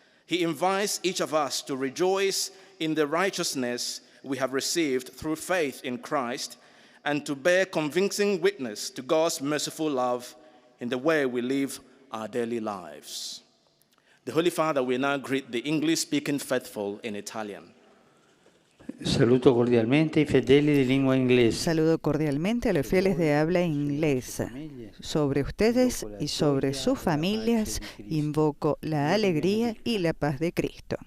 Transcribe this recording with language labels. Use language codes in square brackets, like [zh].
[en] He invites each of us to rejoice in the righteousness we have received through faith in Christ and to bear convincing witness to God's merciful love in the way we live our daily lives. The Holy Father will now greet the English-speaking faithful in Italian. [it] Saluto cordialmente i fedeli di lingua inglese. [es] Saludo cordialmente a los fieles de habla inglesa. Sobre ustedes y sobre sus familias invoco la alegría y la paz de Cristo.